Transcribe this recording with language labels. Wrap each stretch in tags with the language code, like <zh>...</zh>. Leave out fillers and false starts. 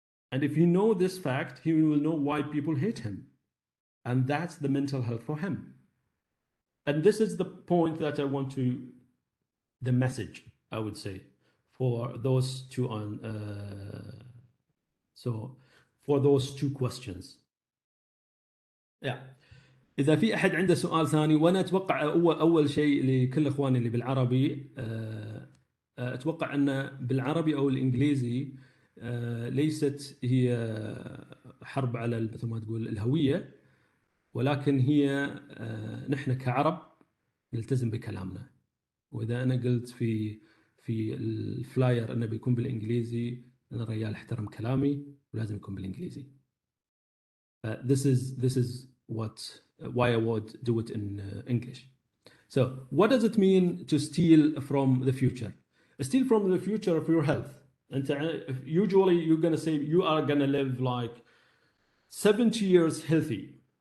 <en>And if you know this fact, he will know why people hate him. And that's the mental health for him. And this is the point that I want to, the message, I would say, for those two on, so for those two questions. Yeah.</en> <ar>إذا في أحد عنده سؤال ثاني، وأنا أتوقع أول شيء لكل إخواني اللي بالعربي، أتوقع أن بالعربي أو الإنجليزي ليست هي حرب على مثل ما تقول الهوية، ولكن هي نحن كعرب نلتزم بكلامنا. وإذا أنا قلت في الفلاير أنه بيكون بالإنجليزي، أنا رجال احترم كلامي ولازم يكون بالإنجليزي.</ar> <en>This is why I would do it in English. So what does it mean to steal from the future? Steal from the future of your health. And usually you're going to say you are going to live like 70 years healthy.</en>